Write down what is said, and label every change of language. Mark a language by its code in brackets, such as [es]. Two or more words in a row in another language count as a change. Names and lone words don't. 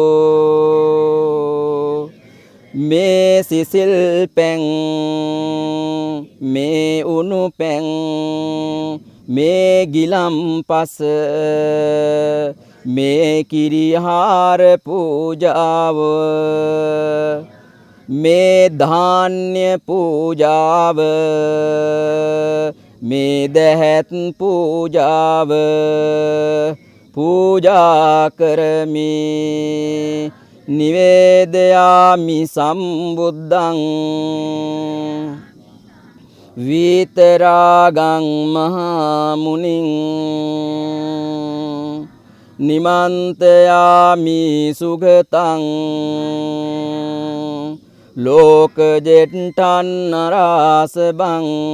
[si] වූ මේ සිසිල් පැන් මේ උණු පැන් මේ ගිලම්පස මේ කිරිහාර පූජාව මේ ධාන්‍ය පූජාව මේ දැහැත් පූජාව [pi] පූජා කරමි නිවේදයාමි සම්බුද්ධං විතරාගං මහා මුනිං නිමන්තයාමි සුගතං ලෝක ජෙට්ටන් නරාසබං